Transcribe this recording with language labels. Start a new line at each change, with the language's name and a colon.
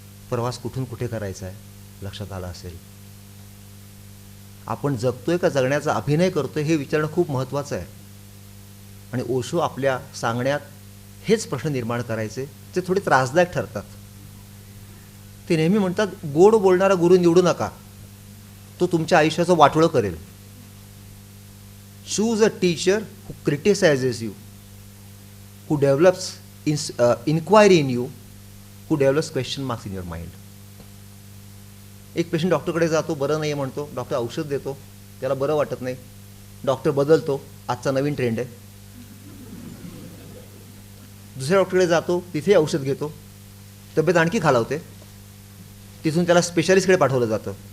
Marathi: प्रवास कुठून कुठे करायचा आहे लक्षात आलं असेल. आपण जगतोय का जगण्याचा अभिनय करतोय हे विचारणं खूप महत्त्वाचं आहे. आणि ओशो आपल्या सांगण्यात हेच प्रश्न निर्माण करायचे, ते थोडे त्रासदायक ठरतात. ते नेहमी म्हणतात, गोड बोलणारा गुरु निवडू नका, तो तुमच्या आयुष्याचं वाटोळं करेल.
English: Choose a teacher who criticizes you, who develops inquiry in you, who develops question marks in your mind.
Marathi: एक पेशंट डॉक्टरकडे जातो, बरं नाही म्हणतो, डॉक्टर औषध देतो, त्याला बरं वाटत नाही, डॉक्टर बदलतो, आजचा नवीन ट्रेंड आहे. दुसऱ्या डॉक्टरकडे जातो, तिथे औषध घेतो, तब्येत आणखी खालावते, तिथून त्याला स्पेशालिस्टकडे पाठवलं जातं.